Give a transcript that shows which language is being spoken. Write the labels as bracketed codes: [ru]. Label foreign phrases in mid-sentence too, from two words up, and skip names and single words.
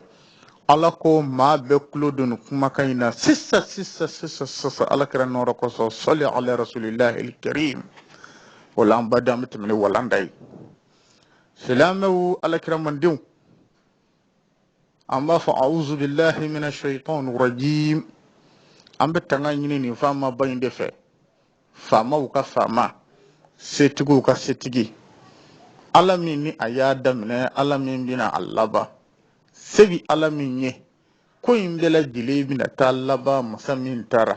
[bm] Ala ko maa bɛɛ tulo don nin kumakan in na sisan Ala kɛra nɔɔrɔ kosɔn [ar] صل على رسول الله الكريم. [bm] O la an baden an bɛ tɛmɛ ni walanda ye. Silamɛw Ala kɛra mandenw, an b'a fɔ [ar] أعوذ بالله من الشيطان الرجيم. [bm] An bɛ tanga ɲini nin faama ba in de fɛ, faamaw ka faama, setigiw ka setigi, Ala min ni a y'a daminɛ, Ala min bɛna a laban, segi Ala min ye ko in bɛɛ lajɛlen bɛna taa laban masa min taara.